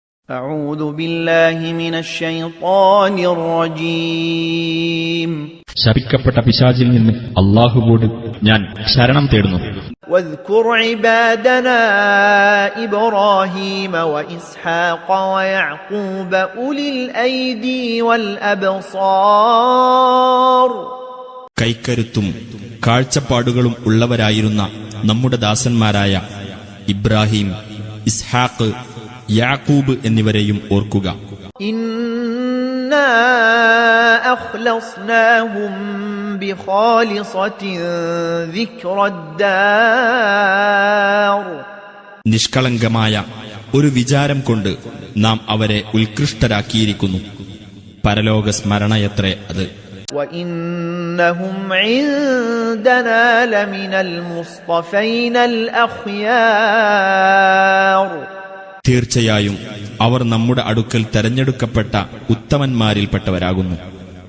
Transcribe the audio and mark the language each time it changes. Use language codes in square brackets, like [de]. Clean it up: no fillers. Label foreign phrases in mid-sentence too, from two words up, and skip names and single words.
[ar] أعوذ بالله من الشيطان الرجيم. [ml] ശപിക്കപ്പെട്ട പിശാചിൽ നിന്ന് അല്ലാഹുവോട് ഞാൻ ശരണം തേടുന്നു. [ar] واذكر عبادنا إبراهيم وإسحاق ويعقوب أولي الأيدي والأبصار. [ml] കൈക്കരുത്തും കാഴ്ചപ്പാടുകളും ഉള്ളവരായിരുന്ന നമ്മുടെ ദാസന്മാരായ ഇബ്രാഹിം, ഇസ്ഹാഖ്, യാക്കൂബ് എന്നിവരെയും ഓർക്കുക. [ar] إنا أخلصناهم بخالصة ذكرى الدار. [ml] നിഷ്കളങ്കമായ ഒരു വിചാരം കൊണ്ട് നാം അവരെ ഉത്കൃഷ്ടരാക്കിയിരിക്കുന്നു. പരലോക സ്മരണയത്രേ അത്. [ar] وَإِنَّهُمْ عِندَنَا لَمِنَ الْمُصْطَفَيْنَ الْأَخْيَارِ. [ml] തീർച്ചയായും അവർ നമ്മുടെ അടുക്കൽ തെരഞ്ഞെടുക്കപ്പെട്ട ഉത്തമന്മാരിൽപ്പെട്ടവരാകുന്നു.